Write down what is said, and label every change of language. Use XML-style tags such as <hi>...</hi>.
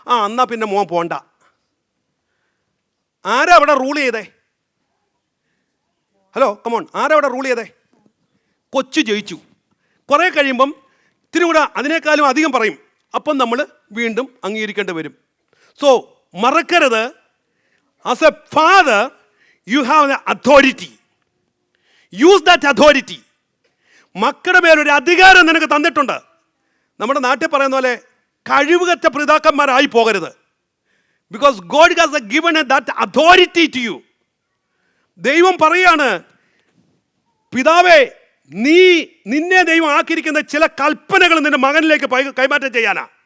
<ml>എന്നാ പിന്നെ മോൻ പോണ്ട. ആരാ അവിടെ റൂൾ ചെയ്തേ? ഹലോ, കമോൺ, ആരാ അവിടെ റൂൾ ചെയ്തേ? കൊച്ചു ജയിച്ചു. കുറേ കഴിയുമ്പം ഇത്തിരി കൂടെ അതിനേക്കാളും അധികം പറയും. അപ്പം നമ്മൾ വീണ്ടും അംഗീകരിക്കേണ്ടി വരും.</ml> <en>so</en> <ml>മറക്കരുത്,</ml> <en>as a father you have the authority. Use that authority.</en> <ml>മക്കളുടെ മേലൊരു അധികാരം നിനക്ക് തന്നിട്ടുണ്ട്. നമ്മുടെ നാട്ടിൽ പറയുന്ന പോലെ കഴിവുകറ്റ പിതാക്കന്മാരായി പോകരുത്.</ml> <en>Because God has given that authority to you.</en> <ml>ദൈവം പറയാണ്, പിതാവേ, നിന്നെ ദൈവം ആക്കിയിരിക്കുന്ന ചില കൽപ്പനകൾ നിന്റെ മകനിലേക്ക് കൈമാറ്റം ചെയ്യാനാ.</ml>